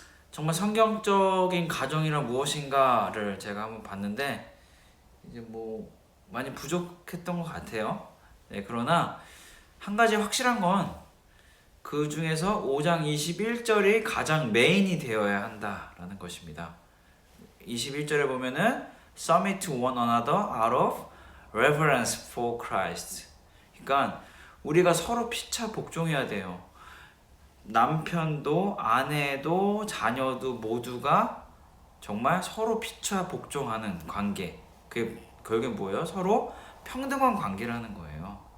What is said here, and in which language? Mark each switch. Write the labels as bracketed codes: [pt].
[ko] 정말 성경적인 가정이란 무엇인가를 제가 한번 봤는데 이제 뭐 많이 부족했던 것 같아요. 네, 그러나 한 가지 확실한 건 그 중에서 5장 21절이 가장 메인이 되어야 한다라는 것입니다. 21절에 보면은 [en] submit to one another out of reverence for Christ. [ko] 그러니까 우리가 서로 피차 복종해야 돼요. 남편도 아내도 자녀도 모두가 정말 서로 피차 복종하는 관계. 그게 결국엔 뭐예요? 서로 평등한 관계라는 거예요.